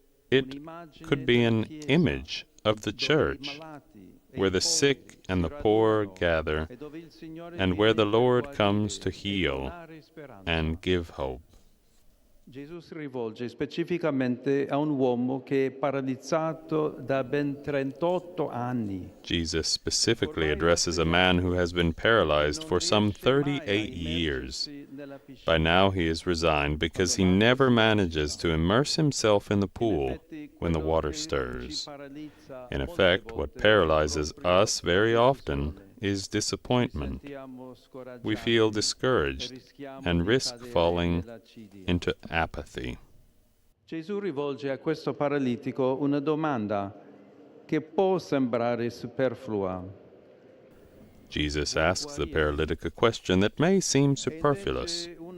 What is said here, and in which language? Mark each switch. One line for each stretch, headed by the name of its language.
English: It could be an image of the church, where the sick and the poor gather, and where the Lord comes to heal and give hope.
Italian: Gesù si rivolge specificamente a un uomo che è paralizzato da ben 38 anni.
English: Jesus specifically addresses a man who has been paralyzed for some 38 years. By now he is resigned because he never manages to immerse himself in the pool when the water stirs. In effect, what paralyzes us very often is disappointment. We feel discouraged and risk falling into apathy.
Italian: Gesù rivolge a questo paralitico una domanda che può sembrare superflua.
English: Jesus asks the paralytic a question that may seem superfluous.